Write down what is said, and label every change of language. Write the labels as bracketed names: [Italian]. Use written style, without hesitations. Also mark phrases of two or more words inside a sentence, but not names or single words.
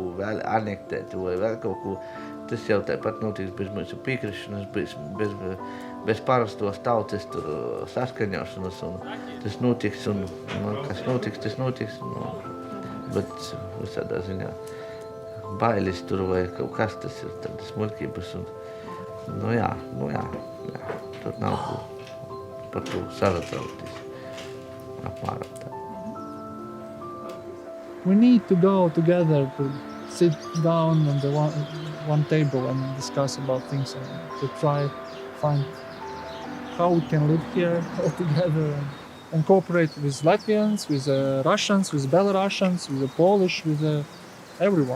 [Latvian] vēl anektēt vai vēl kaut ko, tas jau tāpat notiks bez mūsu piekrišanas, bez parastos tautas tur saskaņošanas, un tas notiks, un kas notiks, tas notiks, bet visādā ziņā bailes tur vai kaut kas, tas ir tādas muļkības, un nu jā, tur nav par to satraukties, apmēram tā. [English] We need to go together, to sit down on the one table and discuss about things, and to try find how we can live here all together and cooperate with Latvians, with Russians, with Belarusians, with the Polish, with everyone.